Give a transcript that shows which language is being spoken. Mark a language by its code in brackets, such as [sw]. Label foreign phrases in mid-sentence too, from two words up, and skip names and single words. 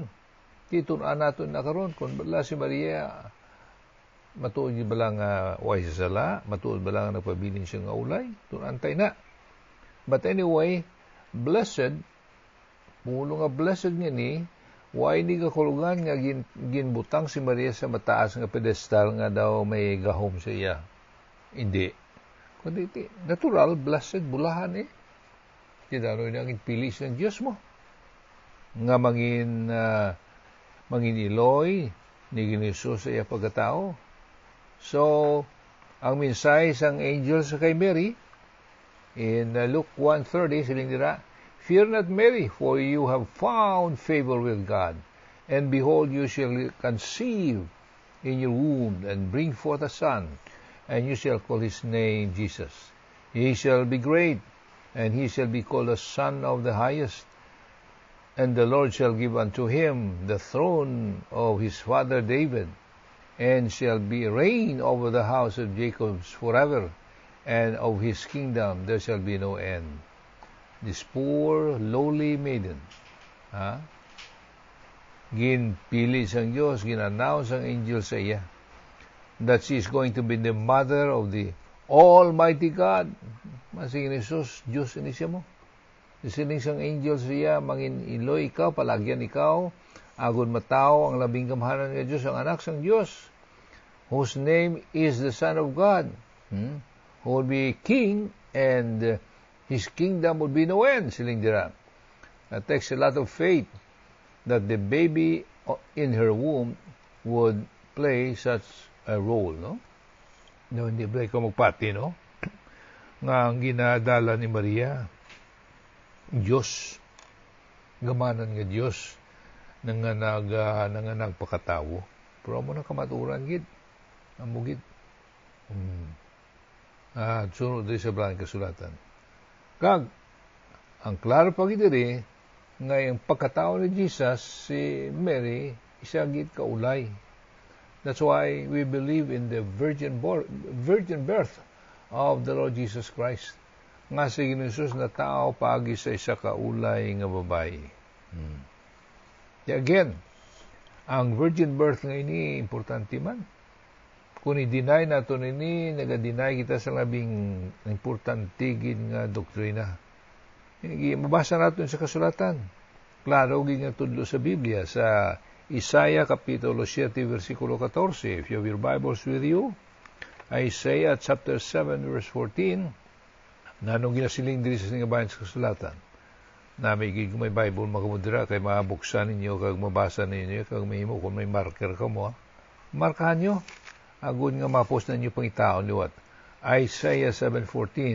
[hil] Titun-an naton na karon kung bala si Maria matuod ba lang way sa sala, matuod ba lang nagpabilin siya nga ulay, tunantay na. [en] But anyway, [hil] blessed Pulo nga blessed nga ni, why ni kakulugan nga ginbutang si Maria sa mataas nga pedestal nga daw may gahom sa iya. Hindi. Kundi natural, blessed, bulahan eh. Tinanoy na ang pilis ng Diyos mo. Nga mangin iloy ni Ginisus sa iya pagkatao. So, ang mensahe sang angel sa kay Mary, in Luke 1:30, siling dira, [en] "Fear not, Mary, for you have found favor with God. And behold, you shall conceive in your womb and bring forth a son, and you shall call his name Jesus. He shall be great, and he shall be called the Son of the Highest. And the Lord shall give unto him the throne of his father David, and shall be reign over the house of Jacob forever, and of his kingdom there shall be no end." This poor, lowly maiden, [hil] ginpili sang Diyos, ginannounce ang angel sa iya, [en] that she is going to be the mother of the Almighty God. [hil] Masing Jesus, Diyos ini siya mo. Isining sang angel siya, mangin iloy ikaw, palagyan ikaw, agon matao ang labing kamahanan ng Diyos, ang anak sang Diyos, [en] whose name is the Son of God, who will be king, and his kingdom will be no end, [hil] siling dira. [en] It takes a lot of faith that the baby in her womb would play such a role, [hil] no? No, hindi ba ikaw magpati, no? Nga ang ginadala ni Maria, Diyos, gamanan nga Diyos, nanganag pakatawo. Pero mo na kamaturan, gid. Amugid. Sunod din sa Brahang Kasulatan. Kag, ang klaro pagidiri, nga yung pagkatao ni Jesus, si Mary, isa gid kaulay. [en] That's why we believe in the virgin birth of the Lord Jesus Christ. [hil] Nga si Jesus na tao pagi sa isa kaulay nga babae. Again, ang [en] virgin birth [hil] nga ini importante man. Kung i-deny nato ini, naga-deny kita sa labing importante gid nga doktrina. Mabasa natin sa kasulatan. Klaro gid nga tudlo sa Biblia sa Isaiah kapitulo 7 versikulo 14. [en] If you have your Bibles with you, Isaiah chapter 7 verse 14. [hil] Nanong ginasiling diri sa bahin sa kasulatan. Nami gid may Bible makamudra kay mabuksan ninyo kag mabasa ninyo kag mahimo kung may marker ka mo. Markahan nyo. Agun nga mapos na ninyo pangitaon liwat. Isaiah 7:14.